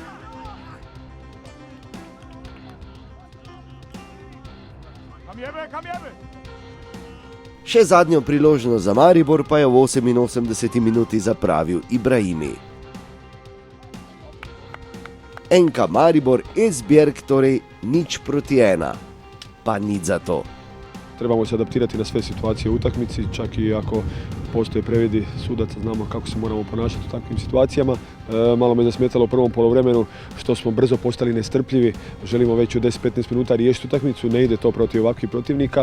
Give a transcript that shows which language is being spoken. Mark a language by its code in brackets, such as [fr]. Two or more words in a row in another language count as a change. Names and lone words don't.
[sl] Še zadnjo priložnost za Maribor pa je v 88. minuti zapravil Ibrahimi. Enka Maribor, Esbjerg torej 0:1, pa nič za to. [hr] Trebamo se adaptirati na sve situacije u utakmici, čak i ako postoje previdi sudaca, znamo kako se moramo ponašati u takvim situacijama. Malo me zasmetalo u prvom poluvremenu što smo brzo postali nestrpljivi, želimo već u 10-15 minuta riješiti utakmicu, ne ide to protiv ovakvih protivnika.